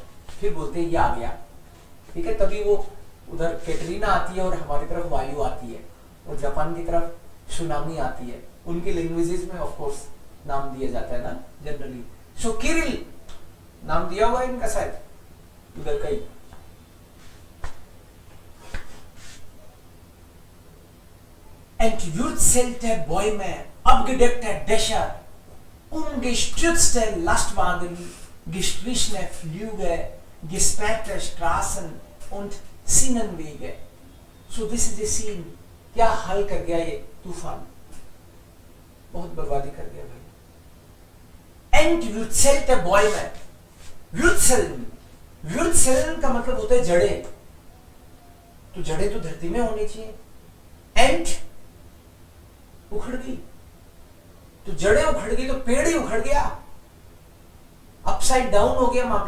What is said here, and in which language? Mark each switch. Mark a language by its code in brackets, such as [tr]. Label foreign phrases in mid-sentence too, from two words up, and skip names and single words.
[hi] फिर बोलते हैं ये आ गया, ठीक है, तभी वो उधर कैटरीना आती है और हमारी तरफ वायु आती है और जापान की तरफ सुनामी आती है। उनके लैंग्वेजेस में [en] of course [hi] नाम दिया जाता है ना जनरली। सो किरिल नाम दिया हुआ है इनका शायद उधर कहीं। [de] Entwürzelte Bäume, abgedeckte Dächer, umgestürzte Lastwagen, gestrichene Flüge, gesperrte Straßen und Schienenwege. [en] So this is the scene. [hi] क्या हाल कर गया ये तूफान, बहुत बर्बादी कर गया भाई। [de] Entwürzelte Bäume, Wurzeln, Wurzeln [hi] का मतलब होता है जड़ें, तो जड़ें तो धरती में होनी चाहिए। Ent उखड़ गई, तो जड़ें उखड़ गई तो पेड़ ही उखड़ गया, [en] upside down [hi] हो गया मामला।